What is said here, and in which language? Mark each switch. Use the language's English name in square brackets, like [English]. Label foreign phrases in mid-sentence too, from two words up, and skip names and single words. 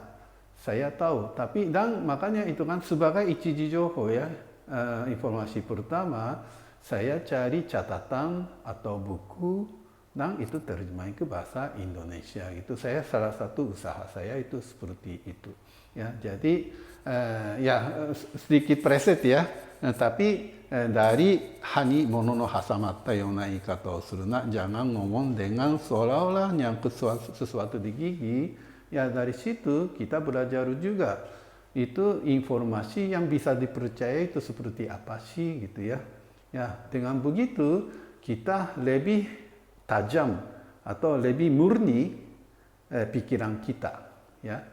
[Indonesian] Saya tahu, tapi dan makanya itu kan sebagai [Japanese] 一次 情報 [Indonesian] ya, informasi pertama saya cari catatan atau buku dan itu terjemahin ke bahasa Indonesia. Itu saya salah satu usaha saya itu seperti itu, ya. Jadi ya sedikit preset ya, tapi dari [Japanese] 歯に 物 の 挟まった ような 言い方 を する な, [Indonesian] jangan ngomong dengan seolah-olah nyangkut sesuatu di gigi. Ya, dari situ kita belajar juga itu informasi yang bisa dipercaya itu seperti apa sih gitu ya. Ya, dengan begitu kita lebih tajam atau lebih murni pikiran kita, ya.